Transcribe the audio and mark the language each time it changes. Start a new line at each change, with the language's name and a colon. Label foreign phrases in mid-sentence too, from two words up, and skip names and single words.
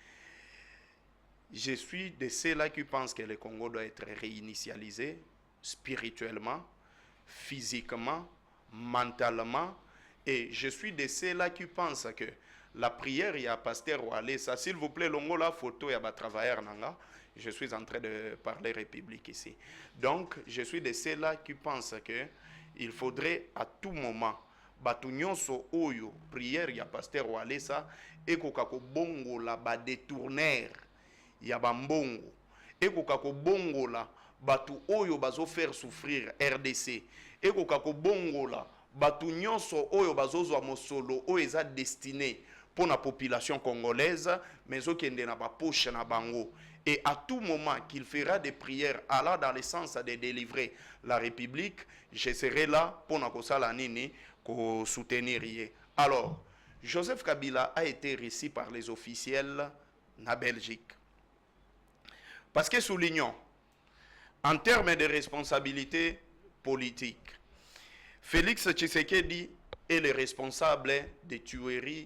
French: Je suis de ceux-là qui pensent que le Congo doit être réinitialisé spirituellement, physiquement, mentalement. Et je suis de ceux-là qui pensent que la prière, il y a Pasteur Walesa. S'il vous plaît, l'ongo la photo, il y a travailleur nanga. Je suis en train de parler République ici. Donc, je suis de ceux-là qui pensent que il faudrait à tout moment
Lingala: batu nyonso oyo prière ya Pasteur Walesa ekoka ko bongola ba détourner ya bambongo ekoka ko bongola batu oyo bazo
French: faire souffrir
Lingala: RDC ekoka ko bongola batu nyonso oyo bazozwa mosolo oyo eza
French: destiné pour la population congolaise
Lingala: mais okende na ba poche na bango.
French: Et à tout moment qu'il fera des prières allant dans le sens de délivrer la République, je serai là pour nous soutenir. Alors, Joseph Kabila a été reçu par les officiels en Belgique. Parce que soulignons, en termes de responsabilité politique, Félix Tshisekedi est le responsable des tueries.